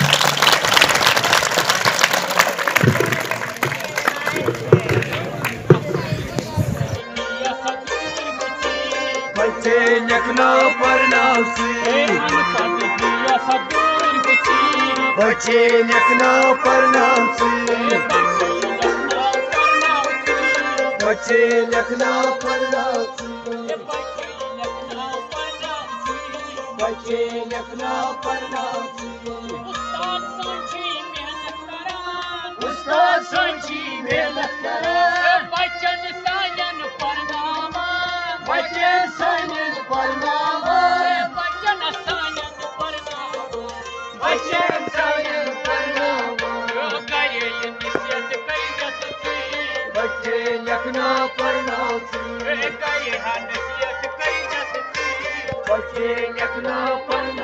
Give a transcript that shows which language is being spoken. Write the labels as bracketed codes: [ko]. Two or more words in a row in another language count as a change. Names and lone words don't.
[ur] بچے لکھنا پڑھنا بچے لکھنا پڑھنا بچے لکھنا پڑھنا بچے لکھنا پڑھنا [ks] استاد سانچی محنت کران بچن سانن پرناوان بچن سانن پرناوان بچن سانن پرناوان بچن سانن پرناوان کرے نصیحت کیس تھی [ur] بچے لکھنا پڑھنا [ks] کرے نصیحت کیس تھی [ur] بچے لکھنا